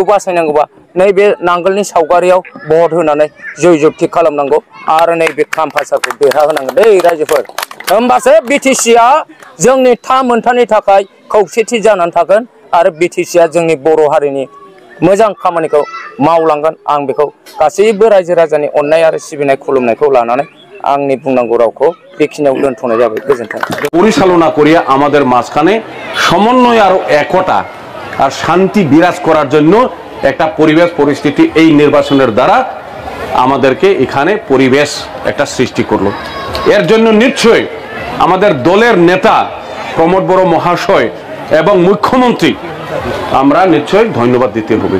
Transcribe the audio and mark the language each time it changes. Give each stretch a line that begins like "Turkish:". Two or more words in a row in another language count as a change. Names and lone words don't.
Bodo: बासायनांगौबा नैबे नांगोलनि सावगारियाव भट होनानै जय जुक्ति खालामनांगौ आरो नैबे खामफासारखौ देरहाहोनांगोन दै रायजोफोर होमबासो बिटिसिया जोंनि मोनथामनि थाखाय खौसेथि जानानै थागोन आरो बिटिसिया जोंनि बर' हारिनि मोजां खामानिखौ मावलांगोन आं बेखौ गासैबो रायजो राजानि अननाय आरो सिबिनाय खुलुमनायखौ लानानै आंनि बुंनांगौ रावखौ बेखिनियाव दोनथ'नाय जाबाय गोजोन्थों
Bangla: পরিচালনা করিয়া আমাদের মাঝখানে সমন্বয় আর একতা আর শান্তি বিরাজ করার জন্য একটা পরিবেশ পরিস্থিতি এই নির্বাচনের দ্বারা আমাদেরকে এখানে পরিবেশ একটা সৃষ্টি করলো এর জন্য নিশ্চয়ই আমাদের দলের নেতা প্রমোদ বড় মহাশয় এবং মুখ্যমন্ত্রী আমরা নিশ্চয়ই ধন্যবাদ দিতে হবে।